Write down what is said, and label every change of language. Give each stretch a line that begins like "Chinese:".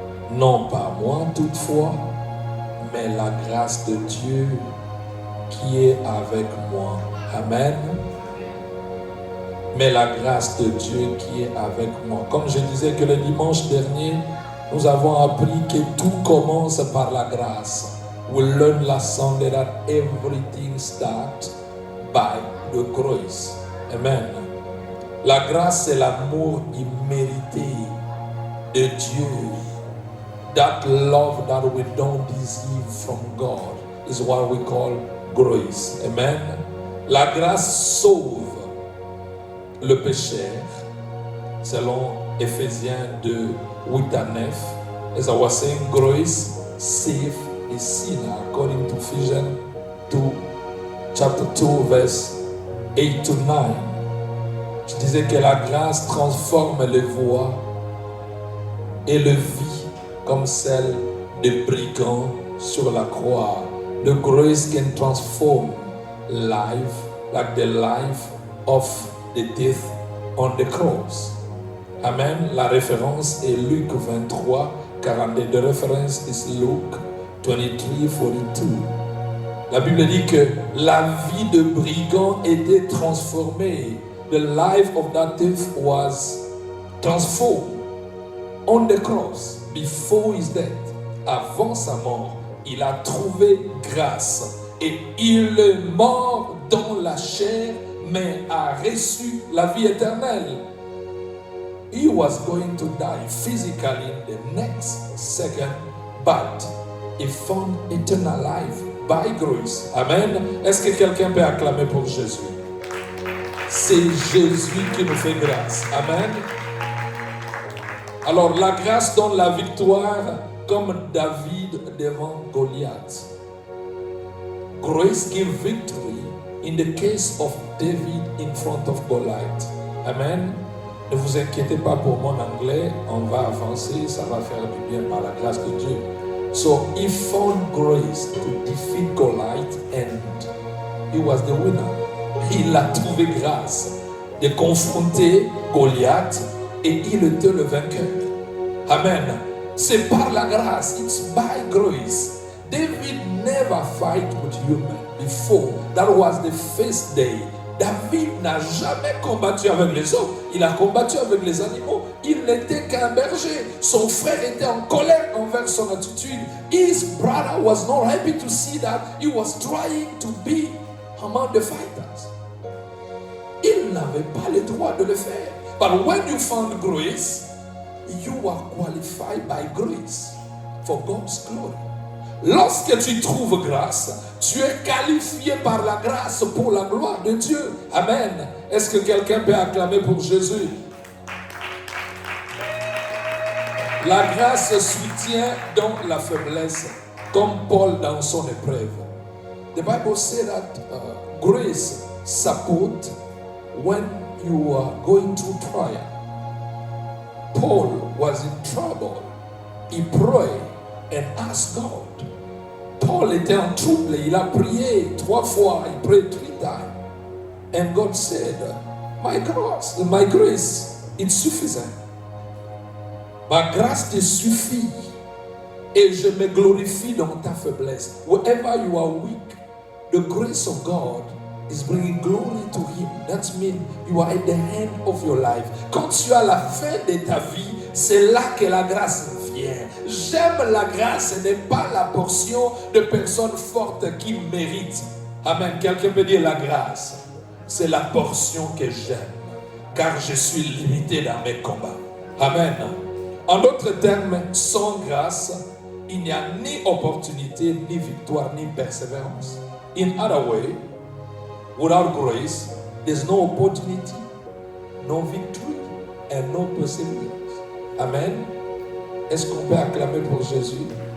French: Non pas moi toutefois, mais la grâce de Dieu qui est avec moi. Amen. Mais la grâce de Dieu qui est avec moi. Comme je disais que le dimanche dernier, nous avons appris que tout commence par la grâce.
English: We learn last Sunday that everything starts by the grace. Amen.
French: La grâce, c'est l'amour immérité de Dieu.
English: That love that we don't deserve from God is what we call grace. Amen.
French: La grâce sauve le pécheur, selon Ephésiens 2, 8 à 9.
English: As I was saying, grace save a sinner, according to Ephesians 2, chapter 2, verse 8 to 9.
French: Je disais que la grâce transforme les voies et le vit comme celle des brigands sur la croix.
English: The grace can transform life like the life of the thief on the cross.
French: Amen. La référence est Luc 23, 42.
English: The reference is Luke 23, 42.
French: La Bible dit que la vie de brigand était transformée.
English: The life of that thief was transformed on the cross before his death.
French: Avant sa mort, il a trouvé grâce et il est mort dans la chair, mais a reçu la vie éternelle.
English: He was going to die physically in the next second, but he found eternal life by grace. Amen.
French: Est-ce que quelqu'un peut acclamer pour Jésus? C'est Jésus qui nous fait grâce. Amen. Alors la grâce donne la victoire comme David devant Goliath.
English: Grace gives victory in the case of David in front of Goliath. Amen.
French: Ne vous inquiétez pas pour mon anglais, on va avancer, ça va faire du bien par la grâce de Dieu.
English: So he found grace to defeat Goliath and he was the winner.
French: Il a trouvé grâce de confronter Goliath et il était le vainqueur. Amen. C'est par la grâce,
English: it's by grace. David never fight with human before. That was the first day.
French: David n'a jamais combattu avec les hommes. Il a combattu avec les animaux. Il n'était qu'un berger. Son frère était en colère envers son attitude.
English: His brother was not happy to see that he was trying to be among the fighters.
French: Il n'avait pas le droit de le faire.
English: But when you found grace, you are qualified by grace for God's glory.
French: Lorsque tu trouves grâce, tu es qualifié par la grâce pour la gloire de Dieu. Amen. Est-ce que quelqu'un peut acclamer pour Jésus? La grâce soutient dans la faiblesse, comme Paul dans son épreuve.
English: The Bible says that grace support when you are going through trial. Paul was in trouble. He prayed and asked God.
French: Paul était en trouble, il a prié 3 fois, il
English: prayed 3 times. And God said, my grace, it's sufficient.
French: Ma grâce te suffit et je me glorifie dans ta faiblesse.
English: Wherever you are weak, the grace of God is bringing glory to Him. That means you are at the end of your life.
French: Quand tu as la fin de ta vie, c'est là que la grâce vient. J'aime la grâce, ce n'est pas la portion de personnes fortes qui méritent. Amen. Quelqu'un peut dire la grâce. C'est la portion que j'aime, car je suis limité dans mes combats. Amen. En d'autres termes, sans grâce, il n'y a ni opportunité, ni victoire, ni persévérance.
English: In other way, without grace, there's no opportunity, no victory, and no perseverance. Amen.
French: Est-ce qu'on peut acclamer pour Jésus?